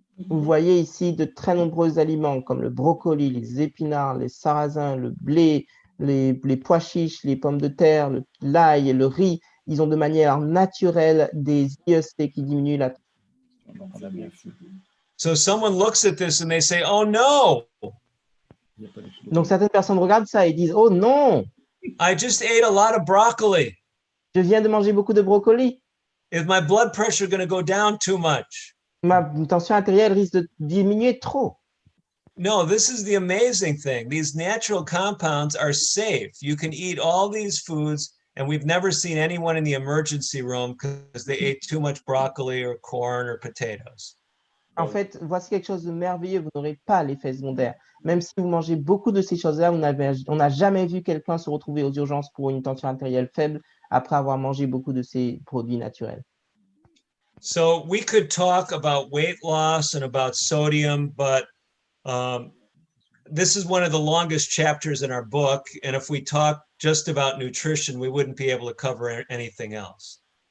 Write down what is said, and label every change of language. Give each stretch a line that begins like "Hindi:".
French: Vous voyez ici de très nombreux aliments comme le brocoli, les épinards, les sarrasins, le blé, les pois chiches, les pommes de terre, l'ail et le riz. Ils ont de manière naturelle des IEC qui diminuent la tension.
English: So someone looks at this and they say, oh no,
French: Donc certaines personnes regardent ça et disent « Oh non,
English: I just ate a lot of broccoli.
French: je viens de manger beaucoup de brocoli.
English: Is my blood pressure going to go down too much?
French: Ma tension artérielle risque de diminuer trop. »
English: No, this is the amazing thing. These natural compounds are safe. You can eat all these foods, and we've never seen anyone in the emergency room because they ate too much broccoli or corn or potatoes.
French: En fait, voici quelque chose de merveilleux, vous n'aurez pas l'effet secondaire. Même si vous mangez beaucoup de ces choses-là, on n'a jamais vu quelqu'un se retrouver aux urgences pour une tension artérielle faible après avoir mangé beaucoup de ces produits naturels.
English: So we could talk about weight loss and about sodium, but this is one of the longest chapters in our book. And if we talk just about nutrition, we wouldn't be able to cover anything else.